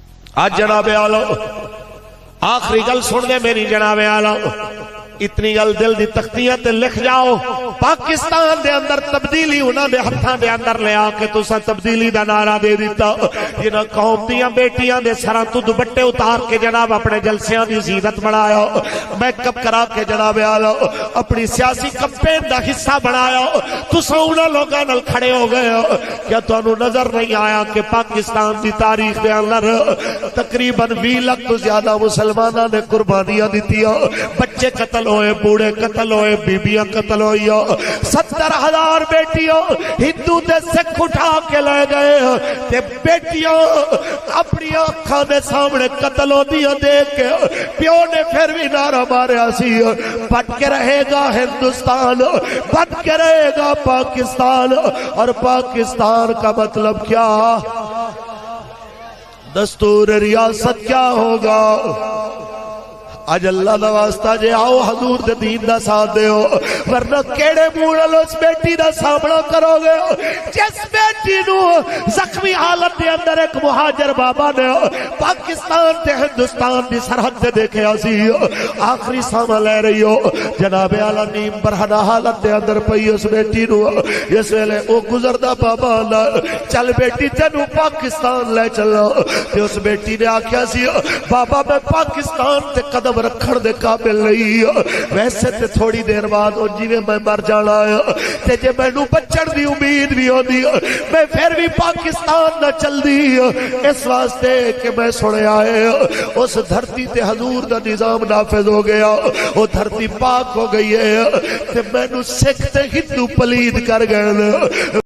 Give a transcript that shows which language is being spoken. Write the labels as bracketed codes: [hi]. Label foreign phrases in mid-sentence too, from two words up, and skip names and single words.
[pa] آج جناب آلو آخری گل سن دے میری جناب آلو، اتنی گل دل دی تختیاں تے لکھ جاؤ، پاکستان دے اندر تبدیلی انہاں دے ہتھاں دے اندر لے آ کے تساں تبدیلی دا نعرہ دے دیتا، جنہاں قوم دیاں بیٹیاں دے سراں تو دوپٹے اتار کے جناب اپنے جلسیاں دی زینت بنایا، میک اپ کرا کے جناب آلو اپنی سیاسی کمپین دا حصہ بنایا، تساں انہاں لوگاں نال کھڑے ہو گئے ہو۔ کیا تانوں نظر نہیں آیا کہ پاکستان دی تاریخ دے اندر تقریباً 20 لاکھ تو زیادہ مسلماناں نے قربانیاں دتیاں، بچے قتل ہوئے، بوڑھے قتل ہوئے، بیبیاں قتل ہوئی، 70,000 بیٹیوں ہندو تے سکھ اٹھا کے لے گئے، تے بیٹیوں اپنی آنکھاں دے سامنے قتل ہوندیاں دیکھ کے پیو نے پھر بھی نعرہ ماریا سی، [ur] بٹ کے رہے گا ہندوستان، بٹ کے رہے گا پاکستان۔ اور پاکستان کا مطلب کیا؟ دستور ریاست کیا ہوگا؟ [pa] آج اللہ دا واسطہ جے آؤ حضور دے دین دا ساتھ دے ہو، ورنہ کیڑے موڑل اس بیٹی دا سامنا کرو گے جس بیٹی نو زخمی حالت دے اندر ایک مہاجر بابا نے پاکستان تے ہندوستان دی سرحد تے دیکھے سی، آخری ساما لے رہی ہو، جناب اعلیٰ نیم برہنہ حالت دے اندر پئی اس بیٹی نو، اس ویلے او گزردہ بابا چل بیٹی تینو پاکستان لے چلو، تے اس بیٹی نے آکھیا سی بابا میں پاکستان تے قدم رکھن دے قابل نہیں، ویسے تے تھوڑی دیر بعد او جیویں میں مر جانا ہے، تے جے مینوں بچن دی امید بھی ہوندی میں پھر بھی پاکستان نہ چل دی، اس واسطے کہ میں سنیا ہے اس دھرتی تے حضور دا نظام نافذ ہو گیا، وہ دھرتی پاک ہو گئی ہے، تے مینوں سکھ تے ہندو پلید کر گئے۔